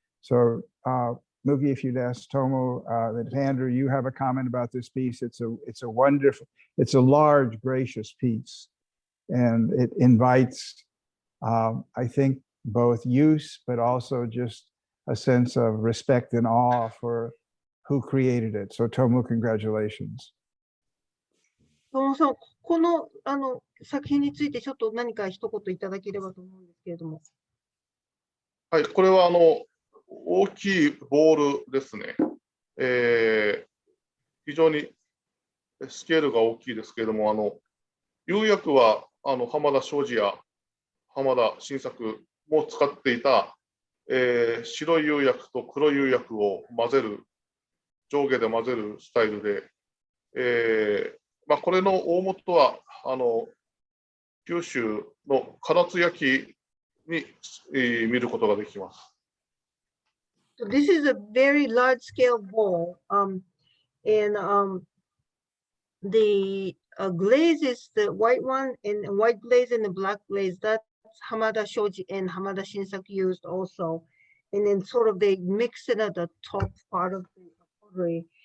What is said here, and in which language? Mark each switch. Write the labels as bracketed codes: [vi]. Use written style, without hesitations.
[en] So Mugi, if you'd ask Tomo, if Andrew, you have a comment about this piece, it's a wonderful, it's a large, gracious piece. And it invites, I think, both use, but also just a sense of respect and awe for who created it. So Tomo, congratulations. [ja] トモさん、この作品についてちょっと何か一言いただければと思うんですけれども。はい、これは大きいボールですね。非常にスケールが大きいですけれども、釉薬は浜田庄司や浜田新作も使っていた、白い釉薬と黒い釉薬を混ぜる、上下で混ぜるスタイルで、まあ、これの大元は九州の唐津焼きに、見ることができます。 [en] So this is a very large scale bowl, and the glaze is the white one, and white glaze and the black glaze. That's Hamada Shoji and Hamada Shinsaku used also, and then sort of they mix it at the top part of the pottery.